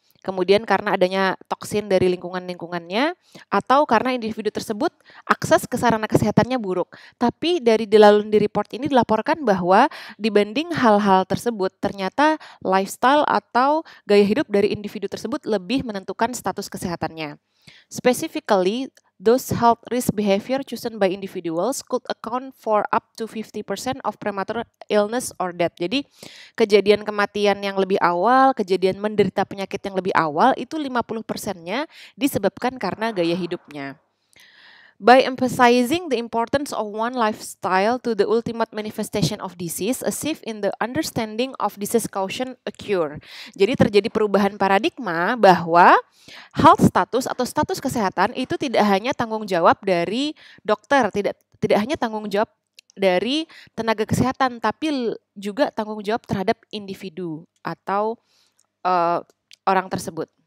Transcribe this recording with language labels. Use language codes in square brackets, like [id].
[id] Kemudian karena adanya toksin dari lingkungannya, atau karena individu tersebut akses ke sarana kesehatannya buruk. Tapi dari The Lalonde Report ini dilaporkan bahwa dibanding hal-hal tersebut, ternyata lifestyle atau gaya hidup dari individu tersebut lebih menentukan status kesehatannya. [en] Specifically, those health risk behavior chosen by individuals could account for up to 50% of premature illness or death. [id] Jadi kejadian kematian yang lebih awal, kejadian menderita penyakit yang lebih awal itu 50%-nya disebabkan karena gaya hidupnya. [en] By emphasizing the importance of one lifestyle to the ultimate manifestation of disease, a shift in the understanding of disease causation occur. [id] Jadi terjadi perubahan paradigma bahwa health status atau status kesehatan itu tidak hanya tanggung jawab dari dokter, tidak hanya tanggung jawab dari tenaga kesehatan, tapi juga tanggung jawab terhadap individu atau orang tersebut.